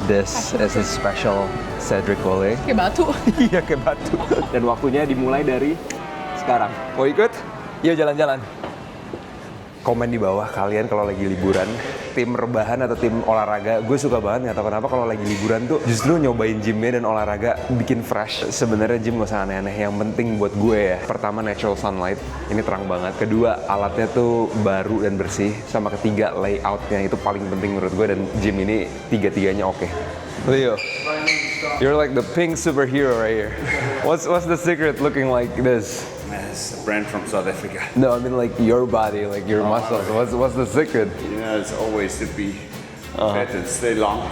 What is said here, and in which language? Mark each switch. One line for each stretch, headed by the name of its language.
English: This is a special Cedric Gole.
Indonesian: Kayak batu. Iya, kayak batu. Dan waktunya dimulai dari sekarang. Mau ikut? Yuk jalan-jalan. Komen di bawah kalian kalau lagi liburan, tim rebahan atau tim olahraga. Gue suka banget, nggak tahu kenapa kalau lagi liburan tuh justru nyobain gymnya dan olahraga bikin fresh. Sebenarnya gym gak usah aneh-aneh, yang penting buat gue ya, pertama
English: natural sunlight,
Indonesian: ini terang banget. Kedua, alatnya tuh baru dan bersih. Sama ketiga, layoutnya itu paling penting menurut gue, dan gym ini tiga-tiganya oke.
English: Leo, you're like the pink superhero right here. What's the secret looking like this? It's a brand from South Africa. No, I mean like your body, like your muscles. What's the secret? You know, it's always to be fit and stay long.